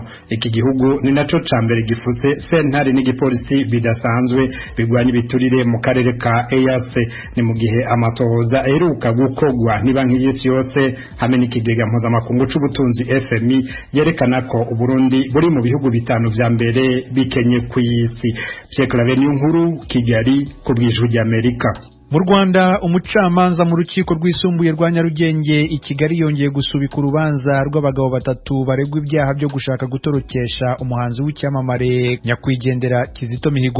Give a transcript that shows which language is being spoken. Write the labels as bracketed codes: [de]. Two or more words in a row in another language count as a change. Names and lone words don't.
[rn] Iki gihugu ni naco ca mbere gifuse sentare n'igipolisi bidasanzwe bigwanya ibiturire mu karere ka EAC. Ni mu gihe amatohoza aheruka gukogwa nibanki y'isi yose hamwe n'ikigega mpuzamakungu c'ubutunzi FMI yerekana ko Uburundi buri mu bihugu bitanu vya mbere bikenye ku isi. [rw] Cyekla nkuru Kigali ku bw'Ijwi ry'Amerika. Mu Rwanda umucamanza mu rukiko rwisumbuye rwa Nyarugenge i Kigali yongeye gusubika urubanza rw'abagabo batatu baregwa ibyaha byo gushaka gutorokesha umuhanzi w'icyamamare nyakwigendera Kizito Mihigo.